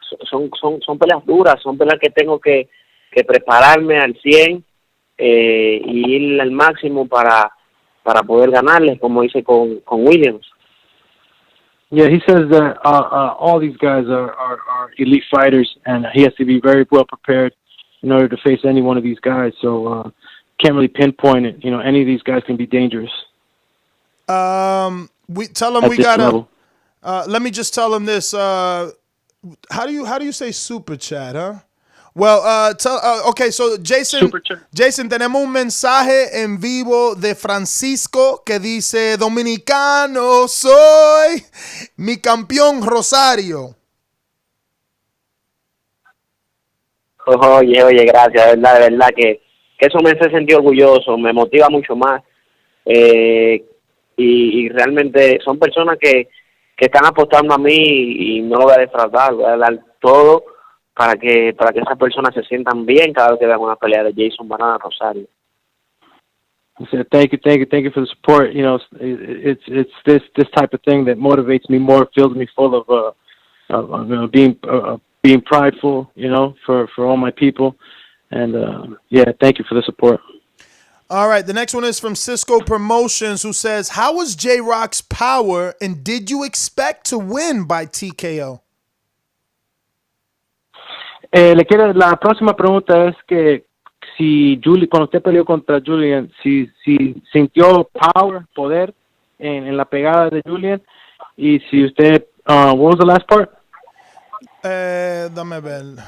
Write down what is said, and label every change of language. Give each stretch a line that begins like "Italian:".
Spanish: Son peleas duras, son peleas que tengo que prepararme al 100 y ir al máximo para poder ganarles, como hice con Williams.
English: Yeah, he says that all these guys are elite fighters, and he has to be very well prepared in order to face any one of these guys. So can't really pinpoint it. Any of these guys can be dangerous. We tell him we gotta. Let me just tell him this. How do you say super chat, huh? Well, okay, so
Spanish: Jason, tenemos un mensaje en vivo de Francisco que dice, dominicano soy, mi campeón Rosario. Oye, gracias, de verdad que eso me hace sentir orgulloso, me motiva mucho más, y realmente son personas que están apostando a mí y no lo voy a defraudar, voy a dar todo para que esas personas se sientan bien cada vez que vean una pelea de Jason Banana Rosario.
English: He said, thank you for the support. It's this type of thing that motivates me more, fills me full of being prideful, for all my people. And thank you for the support. All right, the next one is from Cisco Promotions, who says, how was J-Rock's power, and did you expect to win by TKO?
Spanish: La próxima pregunta es que si cuando usted peleó contra Julian, si sintió poder en la pegada de Julian, y si usted,
English: what was the last part?
Spanish: Dame ver.